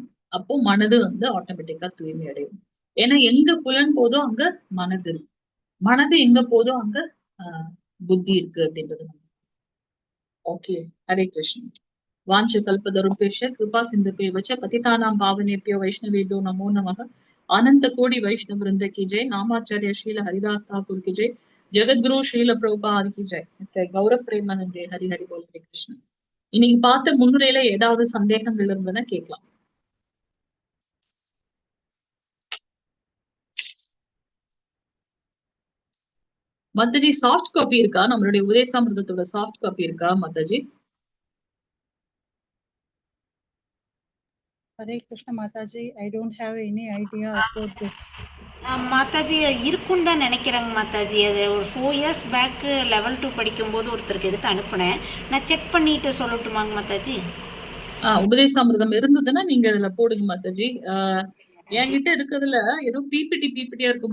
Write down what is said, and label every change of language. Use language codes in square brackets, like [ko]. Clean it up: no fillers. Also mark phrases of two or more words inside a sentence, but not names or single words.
[ta] அப்போ மனது வந்து ஆட்டோமேட்டிக்கா தூய்மை அடையும். ஏன்னா எங்க புலன் போதோ அங்க மனது இருக்கு, மனது எங்க போதோ அங்க புத்தி இருக்கு அப்படின்றது. ஓகே, ஹரே கிருஷ்ணன். [sa] वाञ्छा कल्पतरुभ्यश्च कृपा सिन्धुभ्य एव च पतितानां पावनेभ्यो वैष्णवेभ्यो नमो नमः. [hi] अनंत कोटि वैष्णव वृंद की जय. नामाचार्य श्रील हरिदास ठाकुर की जय. जगत गुरु श्रील प्रभुपाद की जय. [bn] গৌর প্রেমানন্দে। হরি হরি বোল. ஹரே கிருஷ்ணன். [ta] இன்னைக்கு பார்த்த முன்னுரையில ஏதாவது சந்தேகங்கள் இருந்ததுன்னா கேட்கலாம். மாதாஜி சாஃப்ட் காப்பி இருக்கா? நம்மளுடைய உதயசாமிர்தத்தோட சாஃப்ட் காப்பி இருக்கா மாதாஜி? [en] Hare Krishna Mataji, I don't have any idea about this. [ta] மாதாஜி இருக்குன்னு தான் நினைக்கிறேங்க மாதாஜி. அது ஒரு [en] 4 years back [ta] லெவல் 2 படிக்கும்போது ஒருத்தருக்கு எடுத்து அனுப்புனேன். நான் செக் பண்ணிட்டு சொல்லட்டுமாங்க மாதாஜி? உபதேசாமிர்தம் இருந்ததுன்னா நீங்க அதுல போடுங்க மாதாஜி. என்கிட்ட இருக்கிறதுல ஏதோ பிபிடியா இருக்கு.